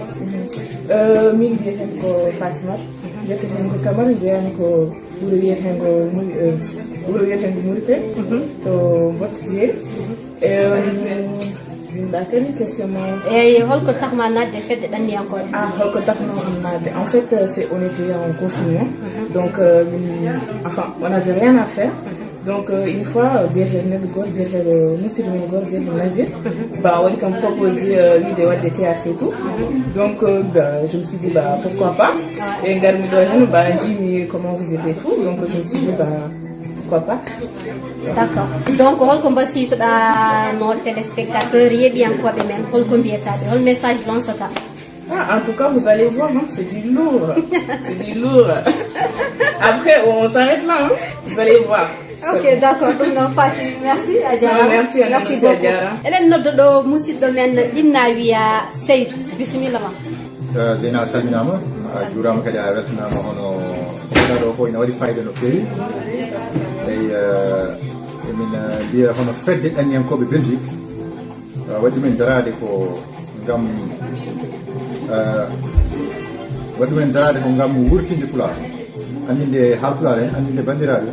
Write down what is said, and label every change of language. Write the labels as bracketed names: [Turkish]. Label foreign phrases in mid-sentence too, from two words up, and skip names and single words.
[Fula] min wiyeten ko Fatimata wiyeten ko Camara jeeyami ko wuuro wiyetengo Mourité to Botte Jeeri ɗa kadi question ma eyyi holko tahma nadde e fedde ɗanniyankoɓe holko tahma nadde [French] en fait on était en confinement donc enfin on n'avait rien à faire. Donc une fois monsieur le Gor Nazir on m'a proposé l'idée de théâtre et tout. Donc je me suis dit pourquoi pas. Et comment vous êtes et tout. Donc je me suis dit pourquoi pas. D'accord. Donc [Fula] holko mbasiytoɗa no téléspectateur yeeɓiyankoɓe men holko mbiyataɓe hol message lanceta [French] en tout cas, vous allez voir, hein, c'est du lourd. C'est du lourd. Après, on s'arrête là. Hein. Vous allez voir. Ok, d'accord. Donc, Fatou, merci. Adjara. Merci beaucoup. Adjara. [Fula] Eden noddoɗo musidɗo men ɗinna wiya Seydou. Bisimilla ma. Zeyna salminama. A juurama kadi a weltanama hono ɗo ko ina waɗi fayida no feewi. Eyi emin mbiya hono fedde ɗanniyankoɓe Belgique waɗi ɗumen darade ko ngam waɗi men darade ko ngam wurtinde Pulaar andinde Haalpulaar en andinde bandiraɓe